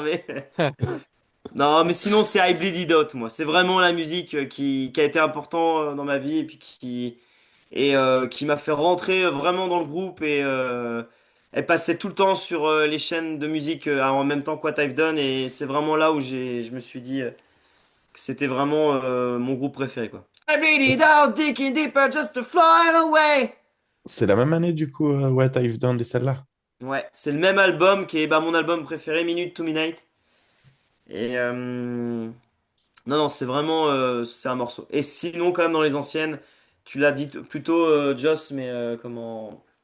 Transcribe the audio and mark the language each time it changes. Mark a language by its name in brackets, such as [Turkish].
[French] Mais non, mais sinon, c'est I Bleed It Out, moi. C'est vraiment la musique qui a été important dans ma vie et puis qui m'a fait rentrer vraiment dans le groupe et elle passait tout le temps sur les chaînes de musique en même temps que What I've Done et c'est vraiment là où je me suis dit que c'était vraiment mon groupe préféré, quoi. [English] I bleed it out, digging deeper just to fly away. [French] C'est la même année, du coup, What I've Done de celle-là. Ouais, c'est le même album qui est bah, mon album préféré, Minute to Midnight. Et non, non, c'est vraiment c'est un morceau. Et sinon, quand même, dans les anciennes, tu l'as dit plutôt, Joss, mais comment?